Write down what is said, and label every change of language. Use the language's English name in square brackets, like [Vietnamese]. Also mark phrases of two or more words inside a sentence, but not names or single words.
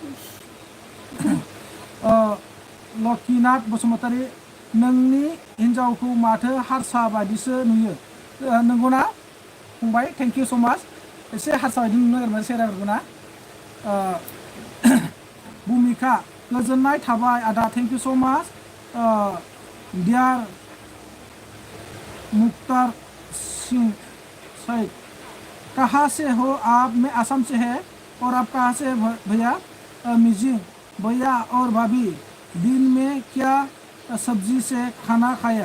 [Bodo] लकिनाथ बसुमतारी नोंनि हिन्जावखौ माथो हारसा बायदिसो नुयो नंगौना फंबाय [English] thank you so much [Bodo] एसे हारसा बायदि नुनो नागिरबाय सेहेराफोरखौ ना भूमिका गोजोननाय थाबाय आदा [English] thank you so much [Bodo] डियार मुख्तार सिंह सैद [Hindi] कहाँ से हो आप मैं आसाम से है और आप कहाँ से भैया? मिजी भैया और भाभी दिन में क्या सब्जी से खाना खाया?